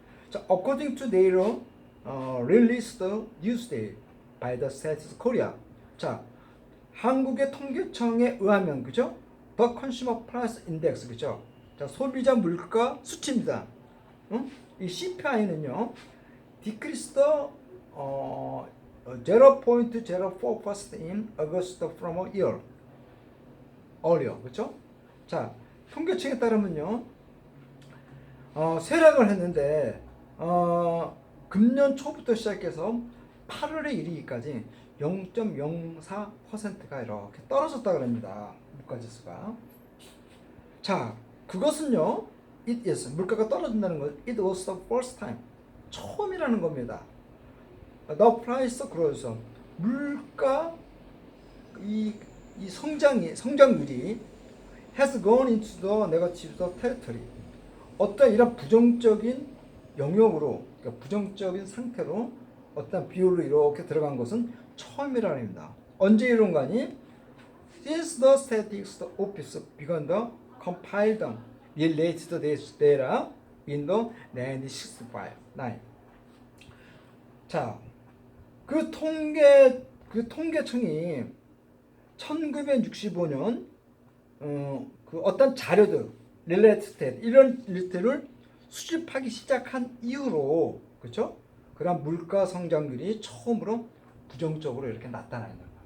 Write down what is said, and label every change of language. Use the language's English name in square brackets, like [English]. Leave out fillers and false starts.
[Korean] 자, [English] according to data released Tuesday by the Census Korea. [Korean] 자, 한국의 통계청에 의하면 그죠? [English] The Consumer Price Index [Korean] 그죠? 자, 소비자 물가 수치입니다. 이 CPI는요, [English] decreased 0.04% in August from a year earlier. [Korean] 그렇죠? 자, 통계청에 따르면요, 쇠락을 했는데 금년 초부터 시작해서 8월에 이르기까지 0.04%가 이렇게 떨어졌다 그럽니다. 물가지수가. 자, 그것은요. [English] It is [Korean] 물가가 떨어진다는 것. [English] It was the first time. [Korean] 처음이라는 겁니다. [English] The price growth. [Korean] 물가 이 성장률이 [English] has gone into the negative territory. [Korean] 어떤 이런 부정적인 영역으로, 그러니까 부정적인 상태로 어떤 비율로 이렇게 들어간 것은 처음이라는 겁니다. 언제 이런 거 아니? [English] Since the statistics office began the compile the related data in the 1965. [Korean] 자, 그 통계청이 1965년 그 어떤 자료들, related 이런 일들을 수집하기 시작한 이후로, 그렇죠? 그런 물가 성장률이 처음으로 부정적으로 이렇게 나타나는 거예요.